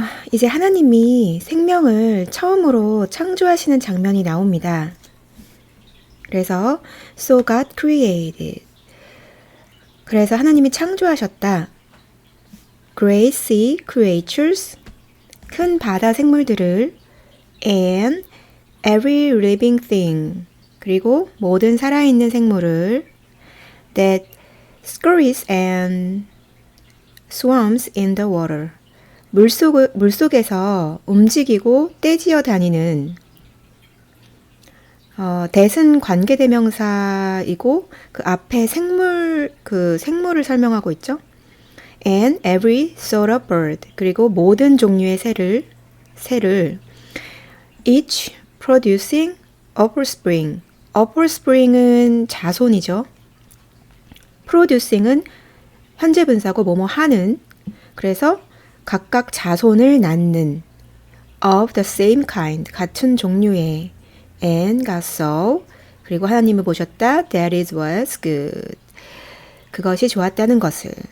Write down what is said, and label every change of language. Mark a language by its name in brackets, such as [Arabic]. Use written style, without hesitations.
[Korean] 이제 하나님이 생명을 처음으로 창조하시는 장면이 나옵니다. 그래서 [English] So God created. [Korean] 그래서 하나님이 창조하셨다. [English] Great sea creatures, [Korean] 큰 바다 생물들을, [English] and every living thing, [Korean] 그리고 모든 살아있는 생물을, [English] that scurries and swims in the water, [Korean] 물속에서 움직이고 떼지어 다니는, that은 관계대명사이고 그 앞에 생물을 설명하고 있죠. [English] And every sort of bird, [Korean] 그리고 모든 종류의 새를 [English] each producing offspring. [Korean] offspring은 자손이죠. producing은 현재 분사고 뭐뭐 하는, 그래서 각각 자손을 낳는, [English] of the same kind, [Korean] 같은 종류의, [English] and God saw, [Korean] 그리고 하나님을 보셨다, [English] that it was good, [Korean] 그것이 좋았다는 것을.